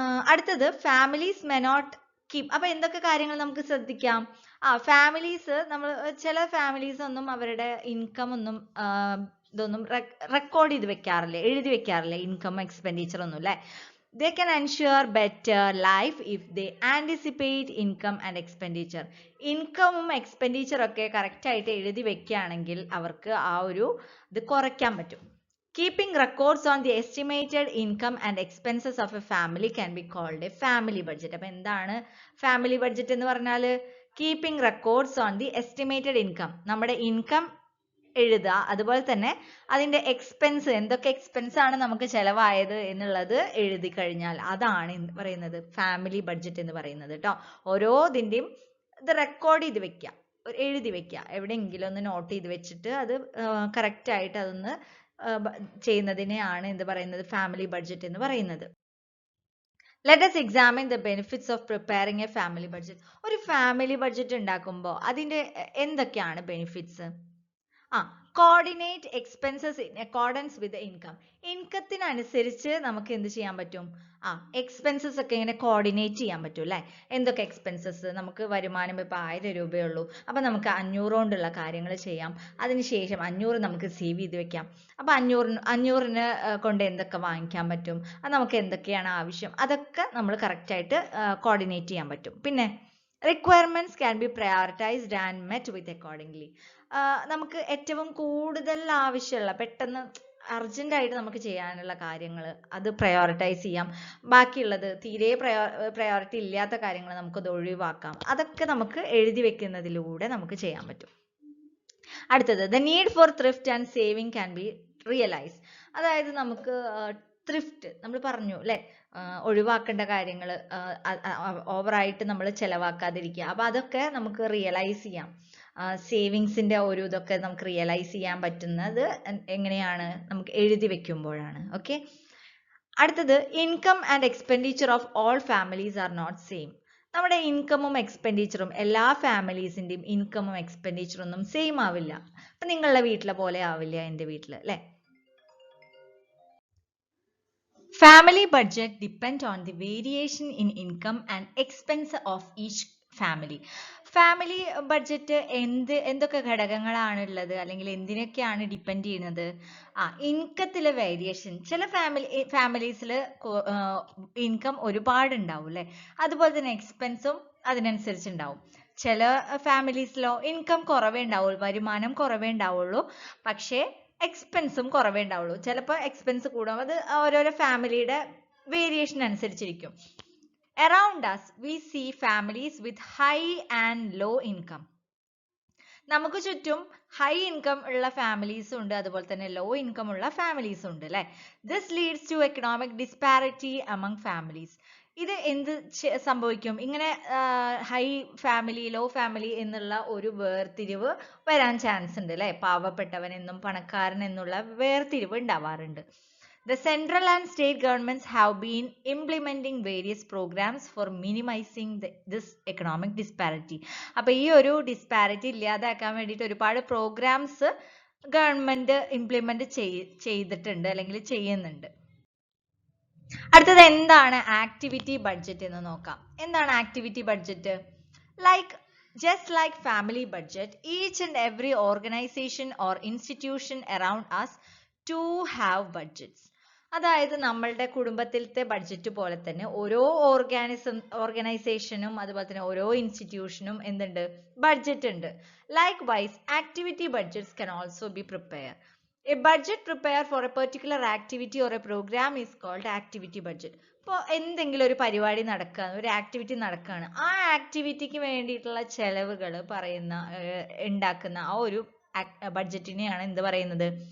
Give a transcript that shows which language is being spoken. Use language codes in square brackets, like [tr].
[ml] അടുത്തത് [en] Families may not keep. [ml] അപ്പൊ എന്തൊക്കെ കാര്യങ്ങൾ നമുക്ക് ശ്രദ്ധിക്കാം? ഫാമിലീസ് ചില ഫാമിലീസ് ഒന്നും അവരുടെ ഇൻകം ഒന്നും ഇതൊന്നും റെക്കോർഡ് ചെയ്ത് വെക്കാറില്ല, എഴുതി വെക്കാറില്ല, ഇൻകം എക്സ്പെൻഡിച്ചർ ഒന്നും അല്ലെ. [en] They can ensure better life if they anticipate income and expenditure. [ml] ഇൻകമും എക്സ്പെൻഡിച്ചറും ഒക്കെ കറക്റ്റ് ആയിട്ട് എഴുതി വെക്കുകയാണെങ്കിൽ അവർക്ക് ആ ഒരു ഇത് കുറയ്ക്കാൻ പറ്റും. [en] Keeping records on the estimated income and expenses of a family can be called a family budget. [ml] അപ്പോൾ എന്താണ് ഫാമിലി ബഡ്ജറ്റ് എന്ന് പറഞ്ഞാൽ? [en] Keeping records on the estimated income. [ml] നമ്മുടെ ഇൻകം എഴുതുക, അതുപോലെ തന്നെ അതിന്റെ എക്സ്പെൻസ്, എന്തൊക്കെ എക്സ്പെൻസ് ആണ് നമുക്ക് ചെലവായത് എന്നുള്ളത് എഴുതി കഴിഞ്ഞാൽ അതാണ് പറയുന്നത് ഫാമിലി ബഡ്ജറ്റ് എന്ന് പറയുന്നത് കേട്ടോ. ഓരോതിന്റെയും ഇത് റെക്കോർഡ് ചെയ്ത് വെക്കുക, എഴുതി വെക്കുക, എവിടെയെങ്കിലും ഒന്ന് നോട്ട് ചെയ്ത് വെച്ചിട്ട് അത് കറക്റ്റ് ആയിട്ട് അതൊന്ന് ചെയ്യുന്നതിനെയാണ് എന്ത് പറയുന്നത്? ഫാമിലി ബഡ്ജറ്റ് എന്ന് പറയുന്നത്. [en] Let us examine the benefits of preparing a family budget. [ml] ഒരു ഫാമിലി ബഡ്ജറ്റ് ഉണ്ടാക്കുമ്പോൾ അതിന്റെ എന്തൊക്കെയാണ് benefits? [en] Coordinate expenses in accordance with income. [ml] ഇൻകത്തിനനുസരിച്ച് നമുക്ക് എന്ത് ചെയ്യാൻ പറ്റും? എക്സ്പെൻസസ് ഒക്കെ ഇങ്ങനെ കോർഡിനേറ്റ് ചെയ്യാൻ പറ്റും അല്ലെ. എന്തൊക്കെ എക്സ്പെൻസസ്? നമുക്ക് വരുമാനം ഇപ്പൊ 1000 രൂപയുള്ളൂ, അപ്പൊ നമുക്ക് 500 കൊണ്ടുള്ള കാര്യങ്ങൾ ചെയ്യാം. അതിനുശേഷം 500 നമുക്ക് സേവ് ചെയ്ത് വെക്കാം. അപ്പൊ 500 കൊണ്ട് എന്തൊക്കെ വാങ്ങിക്കാൻ പറ്റും, അത് നമുക്ക് എന്തൊക്കെയാണ് ആവശ്യം, അതൊക്കെ നമ്മൾ കറക്റ്റ് ആയിട്ട് കോർഡിനേറ്റ് ചെയ്യാൻ പറ്റും. പിന്നെ [en] requirements can be prioritized and met with accordingly. [ml] നമുക്ക് ഏറ്റവും കൂടുതൽ ആവശ്യമുള്ള, പെട്ടെന്ന് അർജന്റ് ആയിട്ട് നമുക്ക് ചെയ്യാനുള്ള കാര്യങ്ങൾ അത് പ്രയോറിറ്റൈസ് ചെയ്യാം. ബാക്കിയുള്ളത് തീരെ പ്രയോറിറ്റി ഇല്ലാത്ത കാര്യങ്ങൾ നമുക്കത് ഒഴിവാക്കാം. അതൊക്കെ നമുക്ക് എഴുതി വെക്കുന്നതിലൂടെ നമുക്ക് ചെയ്യാൻ പറ്റും. അടുത്തത് [en] the need for thrift and saving can be realized. [ml] അതായത് നമുക്ക് ത്രിഫ്റ്റ് നമ്മൾ പറഞ്ഞു അല്ലെ, ഒഴിവാക്കേണ്ട കാര്യങ്ങൾ ഓവറായിട്ട് നമ്മൾ ചെലവാക്കാതിരിക്കുക. അപ്പൊ അതൊക്കെ നമുക്ക് റിയലൈസ് ചെയ്യാം. സേവിങ്സിന്റെ ഒരു ഇതൊക്കെ നമുക്ക് റിയലൈസ് ചെയ്യാൻ പറ്റുന്നത് എങ്ങനെയാണ്? നമുക്ക് എഴുതി വെക്കുമ്പോഴാണ്. ഓക്കെ. അടുത്തത് [en] Income and expenditure of all families are not same. [ml] നമ്മുടെ ഇൻകമും എക്സ്പെൻഡിച്ചറും എല്ലാ ഫാമിലീസിന്റെയും ഇൻകമും എക്സ്പെൻഡിച്ചറും ഒന്നും സെയിം ആവില്ല. അപ്പൊ നിങ്ങളുടെ വീട്ടിലെ പോലെ ആവില്ല എൻ്റെ വീട്ടിൽ അല്ലെ. [en] Family budget depend on the variation in income and expense of each family. [ml] Family budget എന്തൊക്കെ ഘടകങ്ങളാണ് ഉള്ളത്, അല്ലെങ്കിൽ എന്തിനൊക്കെയാണ് ഡിപ്പെൻഡ് ചെയ്യുന്നത്? ഇൻകത്തിലെ വേരിയേഷൻ. ചില ഫാമിലീസിൽ ഇൻകം ഒരുപാട് ഉണ്ടാവും അല്ലെ, അതുപോലെ തന്നെ എക്സ്പെൻസും അതിനനുസരിച്ച് ഉണ്ടാവും. ചില ഫാമിലീസിലോ ഇൻകം കുറവേ ഉണ്ടാവുള്ളൂ, വരുമാനം കുറവേ ഉണ്ടാവുള്ളൂ, പക്ഷേ എക്സ്പെൻസും കുറവേ ഉണ്ടാവുള്ളൂ. ചിലപ്പോൾ എക്സ്പെൻസ് കൂടും. അത് ഓരോരോ ഫാമിലിയുടെ വേരിയേഷൻ അനുസരിച്ചിരിക്കും. [en] Around us we see families with high and low income. [ml] നമുക്ക് ചുറ്റും ഹൈ ഇൻകം ഉള്ള ഫാമിലീസും ഉണ്ട്, അതുപോലെ തന്നെ ലോ ഇൻകം ഉള്ള ഫാമിലീസും ഉണ്ട് അല്ലെ. [en] This leads to economic disparity among families. [ml] ഇത് എന്ത് സംഭവിക്കും? ഇങ്ങനെ ഹൈ ഫാമിലി, ലോ ഫാമിലി എന്നുള്ള ഒരു വേർതിരിവ് വരാൻ ചാൻസ് ഉണ്ട് അല്ലെ. പാവപ്പെട്ടവൻ എന്നും പണക്കാരൻ എന്നുള്ള വേർതിരിവ് ഉണ്ടാവാറുണ്ട്. [en] The central and state governments have been implementing various programs for minimizing this economic disparity. [ml] അപ്പോൾ ഈ ഒരു ഡിസ്പാരിറ്റി ഇല്ലാതാക്കാൻ വേണ്ടിയിട്ട് ഒരുപാട് പ്രോഗ്രാംസ് ഗവൺമെന്റ് ഇംപ്ലിമെന്റ് ചെയ്തിട്ടുണ്ട് അല്ലെങ്കിൽ ചെയ്യുന്നുണ്ട്. അടുത്തത് എന്താണ് ആക്ടിവിറ്റി ബഡ്ജറ്റ് എന്ന് നോക്കാം. എന്താണ് activity budget? [en] Just like family budget, each and every organization or institution around us to have budgets. [ml] അതായത് നമ്മളുടെ കുടുംബത്തിലത്തെ ബഡ്ജറ്റ് പോലെ തന്നെ ഓരോ ഓർഗനൈസേഷനും അതുപോലെ തന്നെ ഓരോ ഇൻസ്റ്റിറ്റ്യൂഷനും എന്തുണ്ട്? ബഡ്ജറ്റ് ഉണ്ട്. [en] Likewise, activity budgets can also be prepared. A budget prepared for a particular activity or a program is called activity budget. [ml] ഇപ്പോൾ എന്തെങ്കിലും ഒരു പരിപാടി നടക്കുകയാണ്, ഒരു ആക്ടിവിറ്റി നടക്കുകയാണ്, ആ ആക്ടിവിറ്റിക്ക് വേണ്ടിയിട്ടുള്ള ചെലവുകൾ ഉണ്ടാക്കുന്ന ആ ഒരു ബഡ്ജറ്റിനെയാണ് എന്ത് പറയുന്നത്?